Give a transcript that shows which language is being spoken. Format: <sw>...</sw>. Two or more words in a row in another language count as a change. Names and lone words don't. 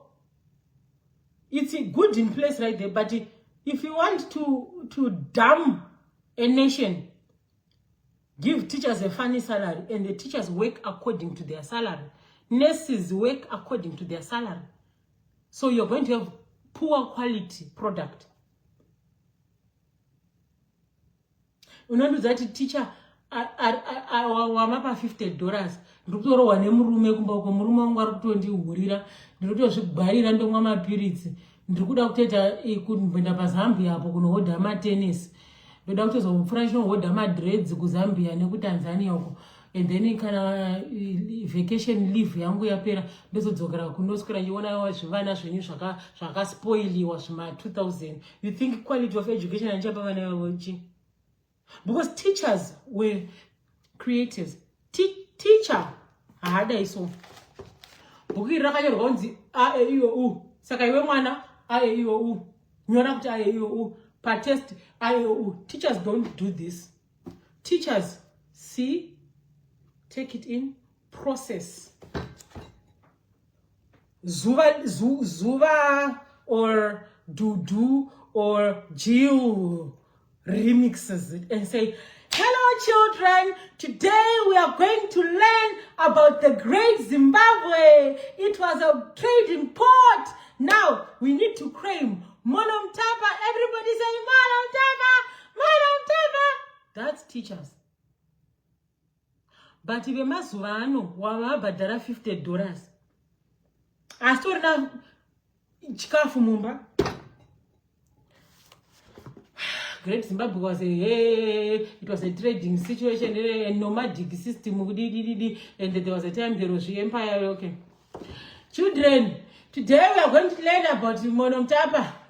<en>It's good in place right there, but if you want to damn a nation, give teachers a funny salary, and the teachers work according to their salary. Nurses work according to their salary. So you're going to have poor quality product.</en> <sn>Unondo</sn> <en>that teacher</en> <sn>wamapa $50. Ndokutorowa nemurume kumbako murume wangu ari kutondihurira. Ndinotozvibharira ndomwa mapiritsi. Ndikuda kutoita kuenda paZambia apo kunohodha matennis. Ndoda kutozopfura chinohodha madreads kuZambia nekuTanzania uko.</sn> <en>And then</en> <sn>kana</sn> <en>vacation leave</en> <sn>yangu yapera ndozodzokera kunoswera ndiona zvivana zvenyu zvakaspoiliwa zvima 2000.</sn> <en>You think quality of education</en> <sn>anchapa vana vachi?</sn> <en>Because teachers were creators.</en> <sn>Teacher haada iso. Buki rakanyorwa kunzi a e i o u. Saka iwe mwana a e i o u. Nyora kuti a e i o u. Per test a e i o u.</sn> <en>Teachers don't do this. Teachers see, take it in, process. Zuva or Dudu or Jill remixes it and say, hello children, today we are going to learn about the great Zimbabwe. It was a trading port. Now we need to claim Monom Tapa. Everybody say Monom Tapa, Monom Tapa. That's teachers. But if you</en> <sn>mazuvano wamabhadhara $50, astorina chikafu mumba.</sn> <en>Great Zimbabwe was it was a trading situation, a nomadic system, and there was a time there was the empire. Okay, children, today we are going to learn about Monom Tapa.</en>